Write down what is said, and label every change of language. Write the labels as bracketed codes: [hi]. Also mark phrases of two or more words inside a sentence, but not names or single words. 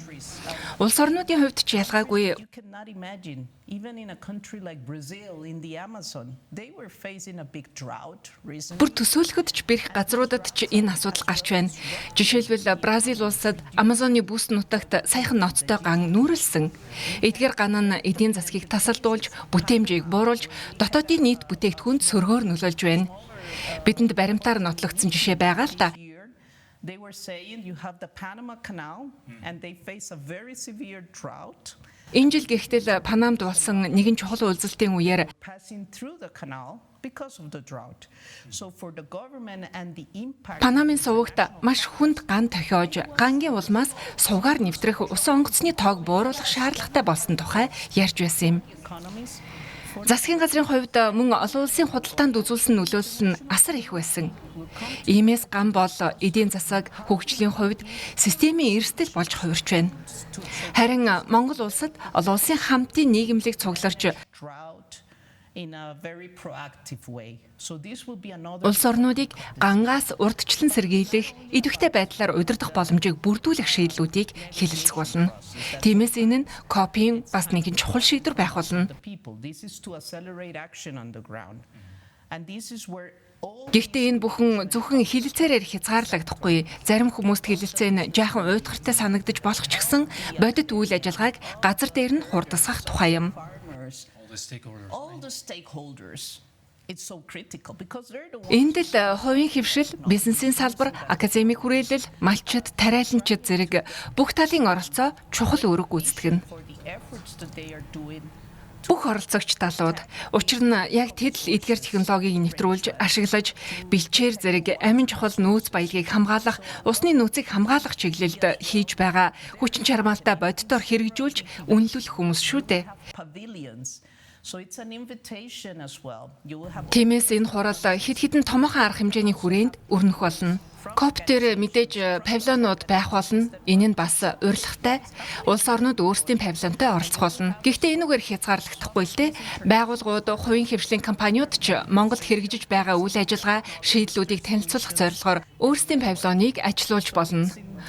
[mn] Улс орнуудын хувьд ч ялгаагүй. Бүр төсөөлөхөд ч бэрх газруудад ч энэ асуудал гарч байна. Жишээлбэл Бразил улсад Амазоны бүс нутагт саяхан ноцтой ган нүүрэлсэн. Эдгээр ган нь эдийн засгийг тасалдуулж, бүтээмжийг бууруулж, дотоодын нийт бүтээгдэхүүнд сөргөөр нөлөөлж байна. Бидэнд баримтаар нотлогдсон жишээ байгаа л та. [en] They were saying you have the Panama Canal and they face a very severe drought. [mn] Энэ жил гэхдээ Панамд болсон нэгэн чухал үйлдэлтийн үеэр [en] Passing through the canal because of the drought. So for the government and the impact [mn] Панамын сувагт маш хүнд ган тохиож, гангийн улмаас сувгаар нэвтрэх усан онгоцны тоог бууруулах шаардлагатай болсон тухай ярьж байсан юм. [en] economies. [mn] Засгийн газрын хувьд мөн олон улсын худалдаанд үзүүлсэн нөлөөлөл нь асар их байсан. Иймээс ган бол эдийн засаг хөгжлийн хувьд системийн эрсдэл болж хувирч байна. Харин Монгол улсад олон улсын хамтын нийгэмлэг цугларч [en] Drought in a very proactive way. So this will be another [mn] улс орнуудыг гангаас урдчлан сэргийлэх, идэвхтэй байдлаар удирдах боломжийг бүрдүүлэх шийдлүүдийг хэлэлцэх болно. Тиймээс энэ нь COP-ийн бас нэгэн чухал шийдвэр байх болно. [en] the people. This is to accelerate action on the ground. And this is where all [mn] Гэхдээ энэ бүхэн зөвхөн хилэлцээрээр хязгаарлагдахгүй. Зарим хүмүүст хилэлцээ нь жаахан уйтгартай санагдаж болох ч гэсэн бодит үйл ажиллагааг газар дээр нь хурдасгах тухай юм. [en] farmers, all the stakeholders. It's so critical because they're the ones [mn] Энд л хувийн хвшил, бизнесийн салбар, академик хүрээлэл, малчид, тариаланчид зэрэг бүх талын оролцоо чухал үүрэг гүйцэтгэнэ. [en] for the efforts that they are doing. [mn] Бүх оролцогч талууд учир нь яг тэд л эдгээр технологиг нэвтрүүлж, ашиглаж, бэлчээр зэрэг амин чухал нөөц баялагийг хамгаалах, усны нөөцийг хамгаалах чиглэлд хийж байгаа хүчин чармаалтай боддоор хэрэгжүүлж үнэлүүлэх хүмүүс шүү дээ. [en] Pavilions. So it's an invitation as well. You will have [mn] Тиймээс энэ хурал хэд хэдэн томоохон арга хэмжээний хүрээнд өрнөх болно. COP дээр мэдээж павильонууд байх болно. Энэ нь бас урилгатай. Улс орнууд өөрсдийн павильонтой оролцох болно. Гэхдээ энэгээр хязгаарлагдахгүй л дээ. Байгууллагууд, хувийн хвшлийн компаниуд ч Монголд хэрэгжиж байгаа үйл ажиллагаа, шийдлүүдийг танилцуулах зорилгоор өөрсдийн павильоныг ажилуулж болно.